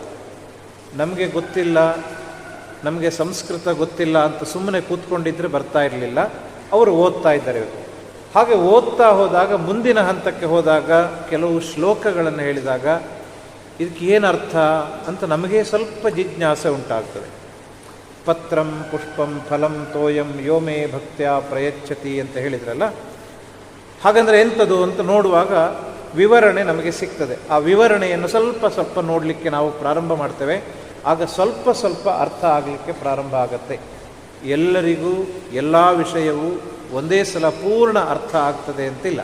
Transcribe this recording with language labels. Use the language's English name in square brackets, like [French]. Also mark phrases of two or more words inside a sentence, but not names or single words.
[Kannada] ನಮಗೆ ಗೊತ್ತಿಲ್ಲ, ನಮಗೆ ಸಂಸ್ಕೃತ ಗೊತ್ತಿಲ್ಲ ಅಂತ ಸುಮ್ಮನೆ ಕೂತ್ಕೊಂಡಿದ್ದರೆ ಬರ್ತಾ ಇರಲಿಲ್ಲ, ಅವರು ಓದ್ತಾ ಇದ್ದಾರೆ. ಹಾಗೆ ಓದ್ತಾ ಹೋದಾಗ ಮುಂದಿನ ಹಂತಕ್ಕೆ ಹೋದಾಗ ಕೆಲವು ಶ್ಲೋಕಗಳನ್ನು ಹೇಳಿದಾಗ ಇದಕ್ಕೆ ಏನರ್ಥ ಅಂತ ನಮಗೆ ಸ್ವಲ್ಪ ಜಿಜ್ಞಾಸೆ ಉಂಟಾಗ್ತದೆ. [Sanskrit] ಪತ್ರಂ ಪುಷ್ಪಂ ಫಲಂ ತೋಯಂ ಯೋಮೇ ಭಕ್ತ್ಯಾ ಪ್ರಯಚ್ಛತಿ [Kannada] ಅಂತ ಹೇಳಿದ್ರಲ್ಲ. ಹಾಗಂದರೆ ಎಂಥದ್ದು ಅಂತ ನೋಡುವಾಗ ವಿವರಣೆ ನಮಗೆ ಸಿಗ್ತದೆ. ಆ ವಿವರಣೆಯನ್ನು ಸ್ವಲ್ಪ ಸ್ವಲ್ಪ ನೋಡಲಿಕ್ಕೆ ನಾವು ಪ್ರಾರಂಭ ಮಾಡ್ತೇವೆ. ಆಗ ಸ್ವಲ್ಪ ಸ್ವಲ್ಪ ಅರ್ಥ ಆಗಲಿಕ್ಕೆ ಪ್ರಾರಂಭ ಆಗತ್ತೆ. ಎಲ್ಲರಿಗೂ ಎಲ್ಲ ವಿಷಯವೂ ಒಂದೇ ಸಲ ಪೂರ್ಣ ಅರ್ಥ ಆಗ್ತದೆ ಅಂತಿಲ್ಲ.